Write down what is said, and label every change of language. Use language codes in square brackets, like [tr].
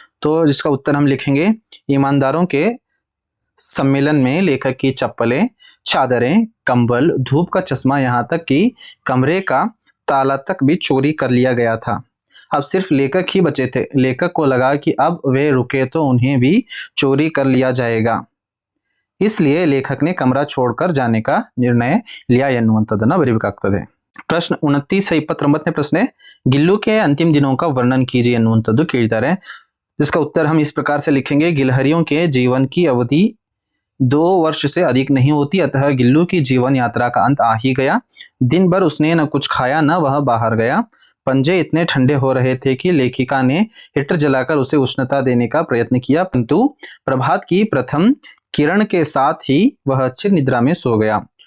[hi] तो जिसका उत्तर हम लिखेंगे ईमानदारों के सम्मेलन में लेखक की चप्पलें, चादरें, कंबल, धूप का चश्मा, यहाँ तक कि कमरे का ताला तक भी चोरी कर लिया गया था. अब सिर्फ लेखक ही बचे थे. लेखक को लगा कि अब वे रुके तो उन्हें भी चोरी कर लिया जाएगा. इसलिए लेखक ने कमरा छोड़कर जाने का निर्णय लिया [kn] ಎನ್ನುವಂಥದ್ದನ್ನ ಬರೀಬೇಕಾಗ್ತದೆ. ಪ್ರಶ್ನೆ 29 से 29ನೇ ಪ್ರಶ್ನೆ. [hi] गिल्लू के अंतिम दिनों का वर्णन कीजिए [kn] ಎನ್ನುವಂಥದ್ದು ಕೇಳಿದ್ದಾರೆ. [hi] जिसका उत्तर हम इस प्रकार से लिखेंगे. गिलहरियों के जीवन की अवधि 2 वर्ष से अधिक नहीं होती, अतः गिल्लू की जीवन यात्रा का अंत आ ही गया. दिन भर उसने न कुछ खाया न वह बाहर गया. पंजे इतने ठंडे हो रहे थे कि लेखिका ने हीटर जलाकर उसे उष्णता देने का प्रयत्न किया, परंतु प्रभात की प्रथम किरण के साथ ही वह चिर निद्रा में सो गया.